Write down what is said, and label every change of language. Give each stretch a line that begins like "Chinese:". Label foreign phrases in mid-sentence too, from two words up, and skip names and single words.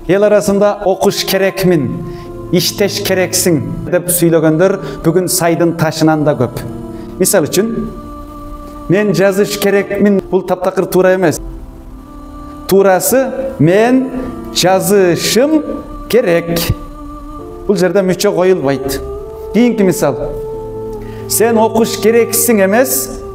Kyrgyz: Эл арасында окуш керекмин, иштеш керексиң деп süйлөгөндөр бүгүн сайдын ташынан да көп. Мисал үчүн, мен жазыш керекмин, бул таптакыр туура эмес. Туурасы мен жазышым керек. Бул жерде мүчө коюлбайт. Кийинки мисал. Сен окуш керексиң эмес.